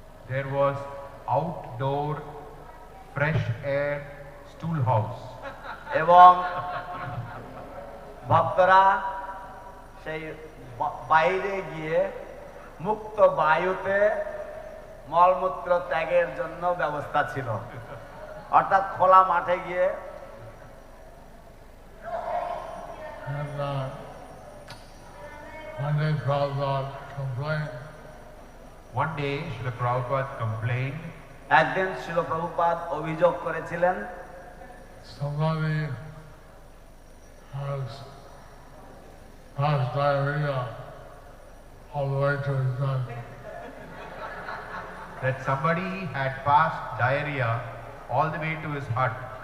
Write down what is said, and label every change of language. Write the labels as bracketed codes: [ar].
[en] There was outdoor fresh air stool house. [bn] এবং ভক্তরা সেই বাইরে গিয়ে মুক্ত বায়ুতে মলমূত্র ত্যাগের জন্য ব্যবস্থা ছিল, অর্থাৎ খোলা মাঠে গিয়ে। [en] And one day Prabhupada complained. One day Srila Prabhupada complained. [bn] একদিন শিল প্রভুপাদ অভিযোগ করেছিলেন, [en] Somebody has passed diarrhea all the way to his bed. That somebody had passed diarrhea all the way to his hut.